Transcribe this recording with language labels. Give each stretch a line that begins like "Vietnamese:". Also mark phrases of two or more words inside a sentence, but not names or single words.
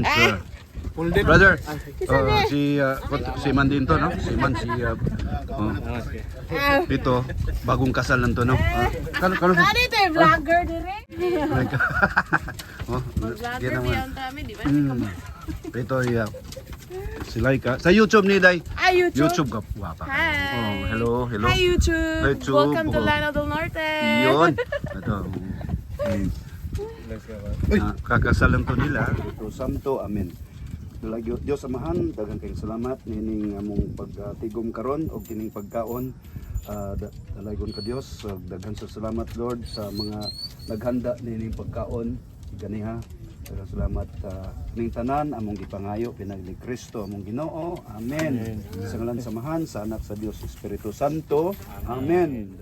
Filipino: Brother, si Man din to, no? Si Man, ito, bagong kasal lang to, no?
Cebuano: Kano?
Filipino: Ano ito eh, vlogger dire? Laika. Vlogger beyond kami, di ba? Ito, si Laika. Sa YouTube ni Day. Ah, YouTube?
Cebuano: YouTube ka, wapa.
English: Hi! Hello. Hi YouTube! Hi, YouTube. Welcome to Lanao del Norte!
Filipino: Yun. Ito. Kakasal lang to nila. Ito, Santo,
Cebuano: amen. Diyos amahan, daghang kayong salamat nining among pagtigom karon og kining pagkaon. Dalaygon ka Dios, daghang sa salamat Lord sa mga naghanda nining pagkaon ganiha. Daghang salamat ning tanan among gipangayo pinag ni Kristo among Ginoo. Amen. Sa ngalan samahan sa anak sa Dios Espiritu Santo. Amen.